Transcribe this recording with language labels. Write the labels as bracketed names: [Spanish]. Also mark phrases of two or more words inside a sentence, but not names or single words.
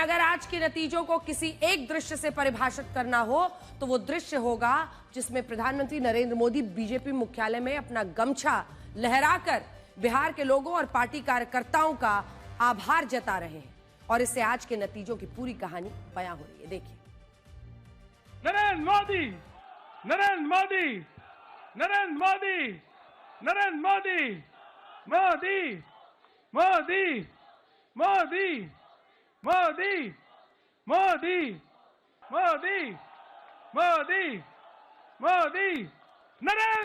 [Hindi] अगर आज के नतीजों को किसी एक दृश्य से परिभाषित करना हो तो वो दृश्य होगा जिसमें प्रधानमंत्री नरेंद्र मोदी बीजेपी मुख्यालय में अपना गमछा लहराकर बिहार के लोगों और पार्टी कार्यकर्ताओं का आभार जता रहे हैं। और इससे आज के नतीजों की पूरी कहानी बयां हो रही है। देखिए, नरेंद्र मोदी, नरेंद्र मोदी, नरेंद्र मोदी, नरेंद्र मोदी, मोदी, मोदी, मोदी, मोदी, मोदी, मोदी, मोदी, मोदी, नरेंद्र